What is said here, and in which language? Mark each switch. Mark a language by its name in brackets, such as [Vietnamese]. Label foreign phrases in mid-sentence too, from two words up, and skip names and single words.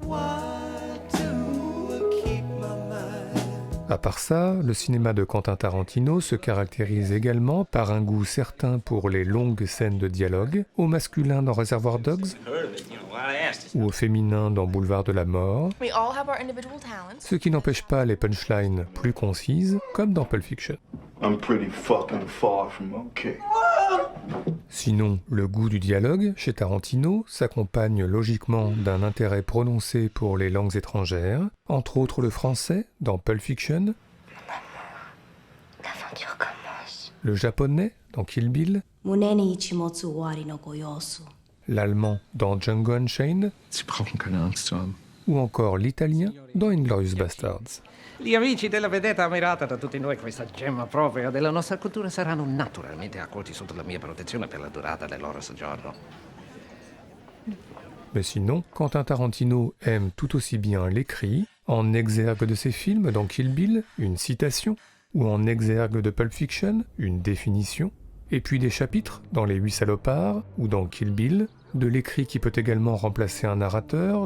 [French] À part ça, le cinéma de Quentin Tarantino se caractérise également par un goût certain pour les longues scènes de dialogue, au masculin dans Reservoir Dogs, ou au féminin dans Boulevard de la Mort, ce qui n'empêche pas les punchlines plus concises, comme dans Pulp Fiction. [English] I'm pretty fucking far from okay. [French] Sinon, le goût du dialogue, chez Tarantino, s'accompagne logiquement d'un intérêt prononcé pour les langues étrangères, entre autres le français, dans Pulp Fiction, l'aventure commence. le japonais, dans Kill Bill, l'allemand, dans Django Unchained, [German] Sie brauchen keine Angst zu haben. [French] ou encore l'italien, dans Inglourious Basterds. [Italian] Gli amici della vedetta ammirata da tutti noi, questa gemma propria della nostra cultura, saranno naturalmente accolti sotto la mia protezione per la durata del loro soggiorno. [French] Mais sinon, Quentin Tarantino aime tout aussi bien l'écrit, en exergue de ses films dans Kill Bill, une citation, ou en exergue de Pulp Fiction, une définition, et puis des chapitres dans Les 8 salopards ou dans Kill Bill, de l'écrit qui peut également remplacer un narrateur